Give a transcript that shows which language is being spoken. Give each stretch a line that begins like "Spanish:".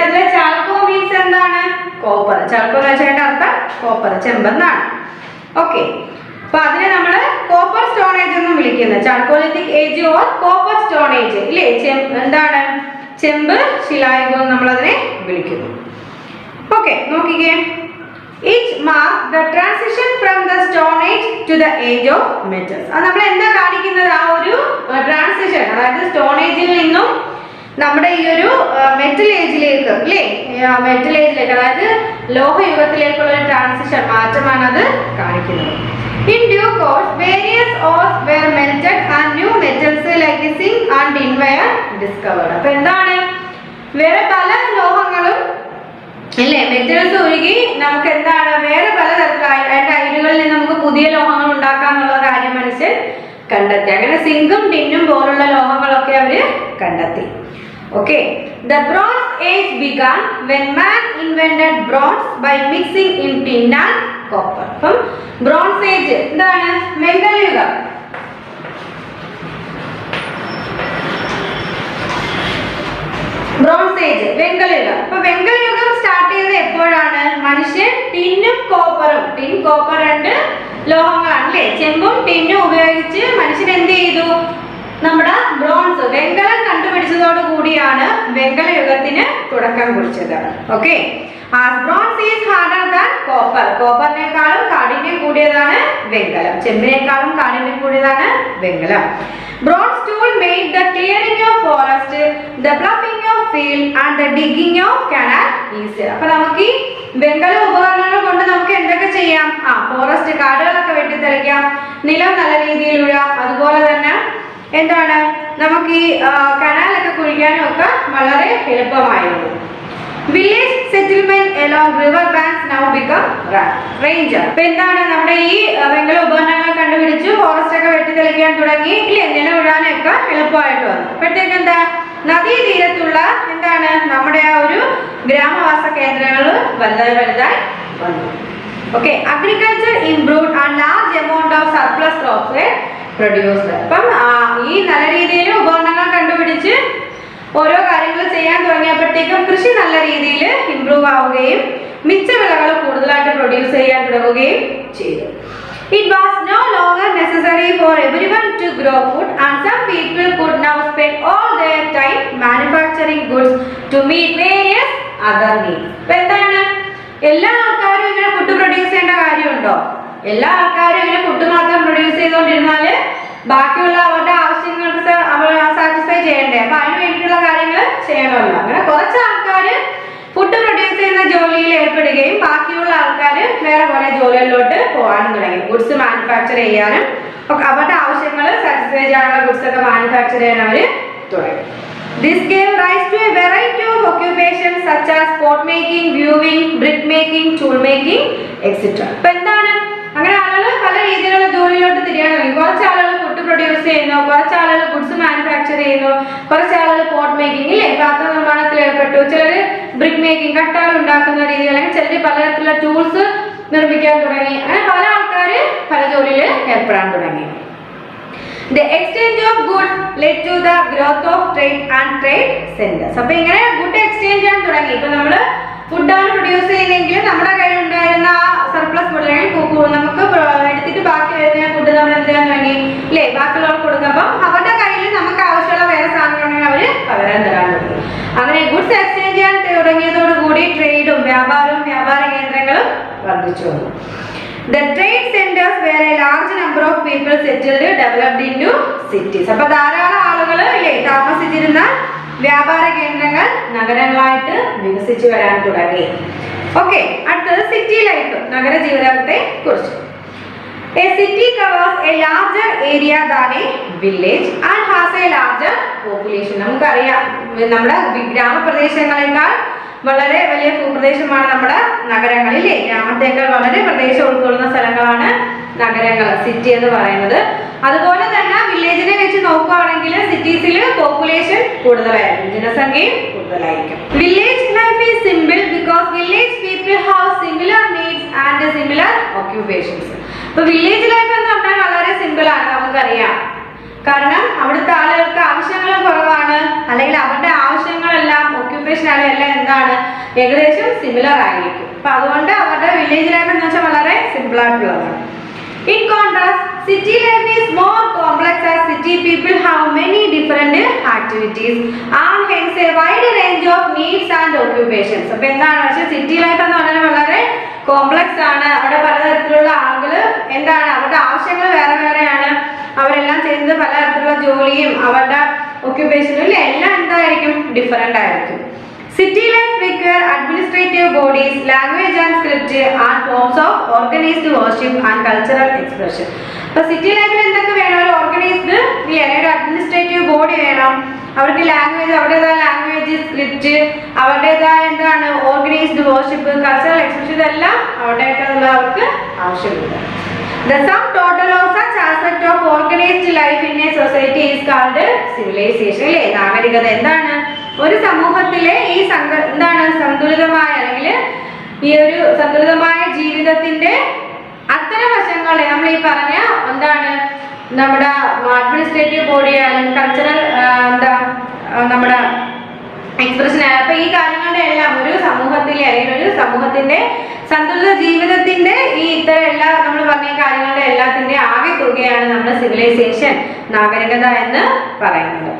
Malayalam: അതിലെ ചാൽക്കോ മീൻസ് എന്താണ്? കോപ്പർ. ചാൽക്കോ എന്ന് വെച്ചാൽ അർത്ഥം കോപ്പർ, ചെമ്പെന്നാണ്. ഓക്കെ, അപ്പൊ അതിനെ നമ്മൾ കോപ്പർ സ്റ്റോൺ ഏജ് എന്നും വിളിക്കുന്നത്. Chalcolithic age or copper stone age ഇല്ലേ? എന്താണ് ചെമ്പ് ശിലായുഗം നമ്മൾ അതിനെ വിളിക്കുന്നു. ഓക്കെ, നോക്കിക്കേ.
English: It marks the transition from the stone age to the age of metals.
Malayalam: അത് നമ്മൾ എന്താ കാണിക്കുന്നത്? ആ ഒരു ട്രാൻസിഷൻ, അതായത് സ്റ്റോൺ ഏജിൽ നിന്നും നമ്മുടെ ഈ ഒരു മെറ്റൽ ഏജിലേക്ക് അല്ലേ? മെറ്റൽ ഏജിലേക്ക്, അതായത് ലോഹയുഗത്തിലേക്കുള്ള ഒരു ട്രാൻസിഷൻ, മാറ്റമാണ് അത് കാണിക്കുന്നത്.
English: In due course, various ores were melted and new metals like zinc and tin were discovered.
Malayalam: അപ്പൊ എന്താണ്, വേറെ പല ലോഹങ്ങളും അല്ലേ മെറ്റൽസ് ഒഴുകി നമുക്ക് എന്താണ് വേറെ പലതരത്തിലായി അതിന്റെ അയിരുകളിൽ നിന്ന് നമുക്ക് പുതിയ ലോഹങ്ങൾ ഉണ്ടാക്കാന്നുള്ള കാര്യം മനുഷ്യൻ കണ്ടെത്തി. അങ്ങനെ സിങ്കും ടിന്നും പോലുള്ള ലോഹങ്ങളൊക്കെ അവര് കണ്ടെത്തി.
English: Okay, the Bronze Age began when man invented bronze by mixing in tin and copper.
Malayalam: അപ്പം ബ്രോൺസ് ഏജ് എന്താണ്? വെങ്കലയുഗം. Bronze age വെങ്കലയുഗം. അപ്പൊ വെങ്കലയുഗം സ്റ്റാർട്ട് ചെയ്തത് എപ്പോഴാണ്? മനുഷ്യൻ ടിന്നും കോപ്പറും, ടിൻ കോപ്പർ രണ്ട് ലോഹങ്ങളാണ് അല്ലേ? ചെമ്പും ടിന്നും ഉപയോഗിച്ച് മനുഷ്യൻ എന്ത് ചെയ്തു? നമ്മുടെ ബ്രോൺസ് വെങ്കലം കണ്ടുപിടിച്ചതോട് കൂടിയാണ് വെങ്കലയുഗത്തിന് തുടക്കം കുറിച്ചത്.
English: Okay, bronze is harder than copper.
Malayalam: കോപ്പറിനേക്കാളും കാഠിന്യം കൂടിയതാണ് വെങ്കലം. ചെമ്പിനേക്കാളും കാഠിന്യം കൂടിയതാണ് വെങ്കലം.
English: Bronze tool made the clearing of forest, the ploughing of field and the digging of canal easier.
Malayalam: അപ്പോൾ നമുക്ക് ഈ വെങ്കല ഉപകരണങ്ങൾ കൊണ്ട് നമുക്ക് എന്തൊക്കെ ചെയ്യാം? ഫോറസ്റ്റ് കാടുകളൊക്കെ വെട്ടിത്തെളിക്കാം, നിലം നല്ല രീതിയിൽ ഉഴാം, അതുപോലെ തന്നെ എന്താണ് നമുക്ക് ഈ കനാലൊക്കെ കുഴിക്കാനും ഒക്കെ വളരെ എളുപ്പമായിരുന്നു.
English: Village settlement along river banks now become ranger.
Malayalam: ഇപ്പൊ എന്താണ് നമ്മുടെ ഈ വെങ്കല ഉപകരണങ്ങൾ കണ്ടുപിടിച്ചു, ഫോറസ്റ്റ് ഒക്കെ വെട്ടിത്തെളിക്കാൻ തുടങ്ങി, ഇല്ലേ, നിലവിടാനൊക്കെ എളുപ്പമായിട്ട് വന്നു. അപ്പോഴത്തേക്ക് എന്താ, നദീതീരത്തുള്ള എന്താണ് നമ്മുടെ ആ ഒരു ഗ്രാമവാസ കേന്ദ്രങ്ങൾ വലുതായി വന്നു.
English: Okay, agriculture improved and large amount of surplus crops were produced.
Malayalam: അപ്പം ഈ നല്ല രീതിയിൽ ഉപകരണങ്ങൾ കണ്ടുപിടിച്ച് ഓരോ കാര്യങ്ങൾ ചെയ്യാൻ തുടങ്ങിയപ്പോഴത്തേക്കും കൃഷി നല്ല രീതിയിൽ ഇംപ്രൂവ് ആവുകയും മിച്ച വിളകൾ കൂടുതലായിട്ട് പ്രൊഡ്യൂസ് ചെയ്യാൻ തുടങ്ങുകയും ചെയ്തു.
English: It was no longer necessary for everyone to grow food, and some people could now spend all their time manufacturing goods to meet various other needs.
Malayalam: ഇപ്പൊ എന്താണ്, എല്ലാ ആൾക്കാരും ഇങ്ങനെ ഫുഡ് പ്രൊഡ്യൂസ് ചെയ്യേണ്ട കാര്യമുണ്ടോ? എല്ലാ ആൾക്കാരും ഇങ്ങനെ ഫുഡ് മാത്രം പ്രൊഡ്യൂസ് ചെയ്തുകൊണ്ടിരുന്നാല് ബാക്കിയുള്ള അവരുടെ ആവശ്യങ്ങൾക്ക് സാറ്റിസ്ഫൈ ചെയ്യണ്ടേ? അപ്പൊ അതിന് വേണ്ടിയിട്ടുള്ള കാര്യങ്ങൾ ചെയ്യണമല്ലോ. അങ്ങനെ കുറച്ച് ആൾക്കാർ ഫുഡ് പ്രൊഡ്യൂസ് ചെയ്യുന്ന ജോലിയിൽ ഏർപ്പെടുകയും ബാക്കിയുള്ള ആൾക്കാർ വേറെ കുറെ ജോലികളിലോട്ട് പോകാനും തുടങ്ങി. ഗുഡ്സ് മാനുഫാക്ചർ ചെയ്യാനും അവരുടെ ആവശ്യങ്ങൾ സാറ്റിസ്ഫൈ ചെയ്യാനുള്ള ഗുഡ്സ് ഒക്കെ മാനുഫാക്ചർ ചെയ്യാൻ അവർ തുടങ്ങി.
English: This gave rise to a variety of occupations such as pot making, weaving, brick making, tool making, etc.
Malayalam: ഇപ്പൊ എന്താണ്, അങ്ങനെ ആളുകൾ പല രീതിയിലുള്ള ജോലിയിലോട്ട് തിരിയാൻ തുടങ്ങി. കുറച്ച് ആളുകൾ ഫുഡ് പ്രൊഡ്യൂസ് ചെയ്യുന്നു, കുറച്ച് ആളുകൾ ഗുഡ്സ് മാനുഫാക്ചർ ചെയ്യുന്നു, കുറച്ച് ആളുകൾ പോട്ട് മേക്കിംഗ്, ഇല്ലേ, പാത്ര നിർമ്മാണത്തിൽ ഏർപ്പെട്ടു, ചിലർ ബ്രിക്ക് മേക്കിംഗ്, കട്ടകൾ ഉണ്ടാക്കുന്ന രീതി, അല്ലെങ്കിൽ ചിലർ പലതരത്തിലുള്ള ടൂൾസ് നിർമ്മിക്കാൻ തുടങ്ങി. അങ്ങനെ പല ആൾക്കാർ പല ജോലിയിൽ ഏർപ്പെടാൻ തുടങ്ങി.
English: The exchange of goods led to the growth of trade and trade centers.
Malayalam: അപ്പോൾ ഇങ്ങനെ ഗുഡ് എക്സ്ചേഞ്ച് ചെയ്യാൻ തുടങ്ങി. ഇപ്പൊ നമ്മള് ഫുഡാണ് പ്രൊഡ്യൂസ് ചെയ്യുന്നതെങ്കിൽ നമ്മുടെ കയ്യിൽ ഉണ്ടായിരുന്ന ആ സർപ്ലസ് ഫുഡ് നമുക്ക് എടുത്തിട്ട് ബാക്കി വരുന്ന ഫുഡ് നമ്മൾ എന്ത് ചെയ്യാൻ തുടങ്ങി, ഇല്ലേ, ബാക്കിയുള്ളവർക്ക് കൊടുക്കുമ്പോൾ അവരുടെ കയ്യിൽ നമുക്ക് ആവശ്യമുള്ള വേറെ സാധനങ്ങളുണ്ടെങ്കിൽ അവര് പകരം തരാൻ തുടങ്ങി. അങ്ങനെ ഗുഡ്സ് എക്സ്ചേഞ്ച് ചെയ്യാൻ തുടങ്ങിയതോടുകൂടി ട്രേഡും വ്യാപാര കേന്ദ്രങ്ങളും വർദ്ധിച്ചു വന്നു.
English: The trade centers where a large number of people settled developed into cities.
Malayalam: അപ്പോൾ ധാരാളം ആളുകൾ താമസിച്ചിരുന്ന വ്യാപാര കേന്ദ്രങ്ങൾ നഗരങ്ങളായിട്ട് വികസിച്ചു വരാൻ തുടങ്ങി. ഓക്കെ, അടുത്തത് സിറ്റി ലൈഫ്, നഗര ജീവിതത്തെ കുറിച്ച്.
English: A city covers a larger area than a village and has a larger population.
Malayalam: നമുക്കറിയാം, നമ്മുടെ ഗ്രാമപ്രദേശങ്ങളെക്കാൾ വളരെ വലിയ ഭൂപ്രദേശമാണ് നമ്മുടെ നഗരങ്ങളിലെ. ഗ്രാമത്തേക്കാൾ വളരെ പ്രദേശം ഉൾക്കൊള്ളുന്ന സ്ഥലങ്ങളാണ് നഗരങ്ങൾ, സിറ്റി എന്ന് പറയുന്നത്. അതുപോലെ തന്നെ വില്ലേജിനെ വെച്ച് നോക്കുകയാണെങ്കിൽ സിറ്റീസിൽ പോപ്പുലേഷൻ കൂടുതലായിരിക്കും, ജനസംഖ്യയും കൂടുതലായിരിക്കും.
English: Village life is simple because village people have similar needs and similar occupations.
Malayalam: ഇപ്പൊ വില്ലേജ് ലൈഫ് എന്ന് പറഞ്ഞാൽ വളരെ സിമ്പിൾ ആണ്, നമുക്കറിയാം. കാരണം അവിടുത്തെ ആളുകൾക്ക് ആവശ്യങ്ങളും കുറവാണ്, അല്ലെങ്കിൽ അവരുടെ ആവശ്യങ്ങളെല്ലാം ഓക്യുപ്പേഷൻ എല്ലാം എന്താണ്, ഏകദേശം സിമിലർ ആയിരിക്കും. അപ്പൊ അതുകൊണ്ട് അവരുടെ വില്ലേജ് ലൈഫ് എന്ന് വെച്ചാൽ വളരെ സിമ്പിൾ ആയിട്ടുള്ളതാണ്.
English: In contrast, city life is more complex as city people have many different activities and hence a wide range of needs and occupations.
Malayalam: അപ്പോൾ എന്താണ് വെച്ചാൽ സിറ്റി ലൈഫ് എന്ന് പറഞ്ഞാൽ വളരെ കോംപ്ലക്സ് ആണ്. അവിടെ പലതരത്തിലുള്ള ആളുകൾ എന്താണ്, അവരുടെ ആവശ്യങ്ങൾ വേറെ വേറെയാണ്, അവരെല്ലാം ചെയ്യുന്നത് പലതരത്തിലുള്ള ജോലിയും അവരുടെ ഓക്യുപ്പേഷനും ഇല്ല, എല്ലാം എന്തായിരിക്കും, ഡിഫറെന്റ് ആയിരിക്കും.
English: City life require administrative bodies, language and script and forms of organized worship and cultural expression.
Malayalam: അപ്പോൾ സിറ്റി ലൈഫിൽ എന്തൊക്കെ വേണം, ഒരു ഓർഗനൈസ്ഡ് ഒരു അഡ്മിനിസ്ട്രേറ്റീവ് ബോഡി വേണം, അവർക്ക് ലാംഗ്വേജ്, അവരുടേതായ ലാംഗ്വേജ്, സ്ക്രിപ്റ്റ്, അവരുടേതായ എന്താണ് ഓർഗനൈസ്ഡ് വർഷിപ്പ്, കൾച്ചറൽ എക്സ്പ്രഷൻ, ഇതെല്ലാം അവരുടേതായിട്ടുള്ള അവർക്ക് ആവശ്യമുണ്ട്.
English: The sum total of such aspect of organized life in a society is called civilization.
Malayalam: അല്ലേ, നാഗരികത. എന്താണ്, ഒരു സമൂഹത്തിലെ ഈ എന്താണ് സന്തുലിതമായ, അല്ലെങ്കിൽ ഈ ഒരു സന്തുലിതമായ ജീവിതത്തിന്റെ അത്തരം വശങ്ങളെ നമ്മൾ ഈ പറഞ്ഞ എന്താണ്, നമ്മുടെ അഡ്മിനിസ്ട്രേറ്റീവ് ബോഡി, അല്ലെങ്കിൽ കൾച്ചറൽ എന്താ നമ്മുടെ എക്സ്പ്രഷൻ, അപ്പൊ ഈ കാര്യങ്ങളുടെ എല്ലാം ഒരു സമൂഹത്തിലെ, അല്ലെങ്കിൽ ഒരു സമൂഹത്തിന്റെ സന്തുലിത ജീവിതത്തിന്റെ ഈ ഇത്തരം എല്ലാ നമ്മൾ പറഞ്ഞ കാര്യങ്ങളുടെ എല്ലാത്തിന്റെ ആകെ തുകയാണ് നമ്മുടെ സിവിലൈസേഷൻ, നാഗരികത എന്ന് പറയുന്നത്.